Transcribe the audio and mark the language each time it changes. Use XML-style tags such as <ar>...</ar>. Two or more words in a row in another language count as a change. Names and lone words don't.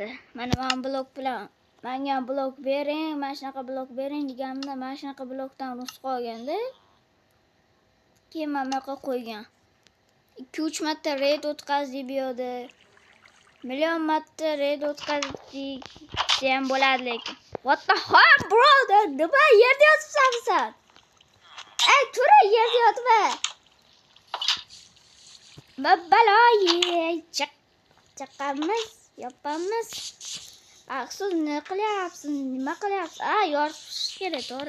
<uz>Mana men blok bilan menga blok bering, mana shunaqa blok bering deganimda, mana shunaqa blokdan nusxa olganda keyin men yoqqa qo'ygan. 2-3 marta raid o'tkazdik bu yerda. Million marta raid o'tkazdik ham bo'ladi lekin.</uz> <en>What the hell bro?</en> <uz>Nima yerda yotibsan sen? Tura yerda yotma. Babbaloyi chaqamiz, yopamiz. Aqsiz nima qilyapsiz? Nima qilyapsiz? Yoritish kerak, to'g'ri.</uz>